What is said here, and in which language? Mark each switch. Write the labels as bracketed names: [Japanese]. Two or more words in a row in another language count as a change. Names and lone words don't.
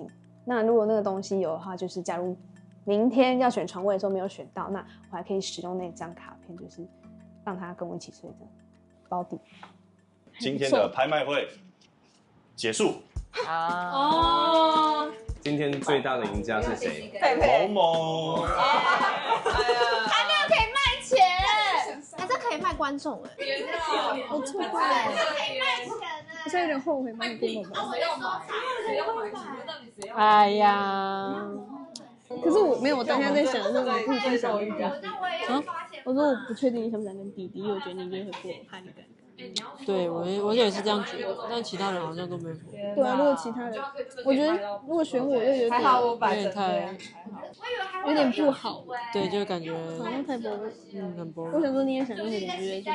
[Chinese] 那如果那個東西有的話，就是假如明天要選床位的時候沒有選到，那我還可以使用那張卡片，就是讓他跟我一起睡的包底。今天的拍賣會結束。哦，今天最大的贏家是誰？萌萌。还没有可以賣錢，還是可以賣觀眾哎。我錯過了，可以賣錢哎。我現在有點後悔買給我們。哎呀，可是我没有，我当下在想，那我不一定想跟弟弟。我说我不確定你想不想跟弟弟，因為我覺得你約會過，我怕你尷尬。對，我也是這樣覺得，但其他人好像都沒有。對啊，如果其他人，我覺得如果選我又有點太，有點不好。對，就感覺好像太薄了。很薄。我想說你也想跟你們約，